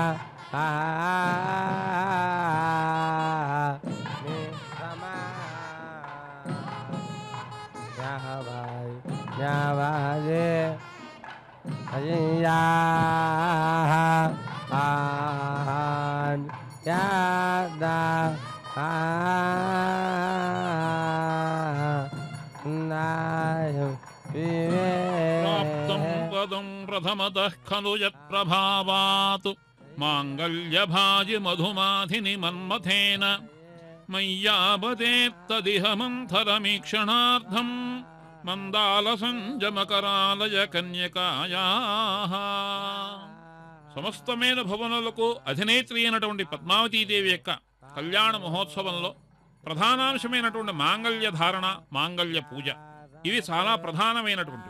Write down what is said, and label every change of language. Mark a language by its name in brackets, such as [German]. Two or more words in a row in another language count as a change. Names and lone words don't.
[Sanskrit] भाई अय्या आन यादा नाय प्राप्तं पदं प्रथमतः खलु यत्प्रभावात् माङ्गल्यभाजि मधुमाधिनि मन्मथेन मय्यापतेत्तदिह मन्थरमीक्षणार्थं మందాలసంజమకరాలయ కన్యకాయాః. [Telugu] సమస్తమైన భవనులకు అధినేత్రి అయినటువంటి పద్మావతీదేవి యొక్క కళ్యాణ మహోత్సవంలో ప్రధానాంశమైనటువంటి మాంగళ్య ధారణ, మాంగళ్య పూజ ఇవి చాలా ప్రధానమైనటువంటివి.